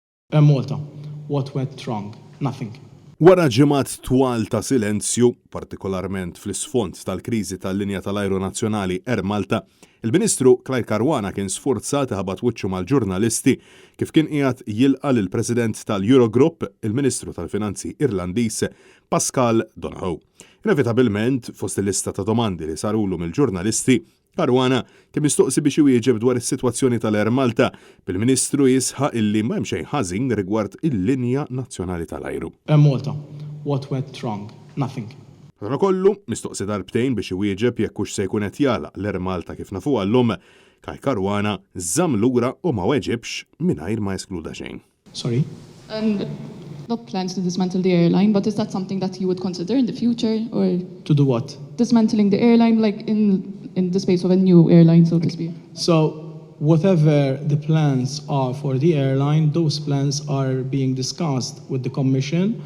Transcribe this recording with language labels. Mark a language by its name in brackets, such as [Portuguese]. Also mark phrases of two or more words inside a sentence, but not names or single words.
[English] Air Malta, what went wrong? Nothing. [Maltese] Wara ġimgħat twal ta' silenzju, partikolarment fl-isfond tal-kriżi tal-linja tal-ajru nazzjonali Air Malta, il-Ministru Clyde Caruana kien sfurzat iħabbat wiċċu mal-ġurnalisti kif kien qiegħed jilqa lill-President tal-Eurogroup, il-Ministru tal-Finanzi Irlandiz Paschal Donohoe. Inevitabilment, fost il-lista ta' domandi li sarulu mill-ġurnalisti, Caruana kien mistoqsi biex iwieġeb dwar is-sitwazzjoni tal-Air Malta bil-Ministru jisħaq illi m'hemm xejn ħażin rigward il-linja nazzjonali tal-ajru. [English] Air Malta, what went wrong? Nothing. [Maltese] Għana kollu, mistoqsi darbtejn biex iwieġeb jekk hux se jkun qed jagħlaq l-Air Malta kif nafuha llum, Clyde Caruana żamm lura u ma weġibx mingħajr ma jeskluda xejn. [English] Sorry? Not plans to dismantle the airline, but is that something that you would consider in the future, or To do what? dismantling the airline, like in the space of a new airline, so to speak? So, whatever the plans are for the airline, those plans are being discussed with the Commission.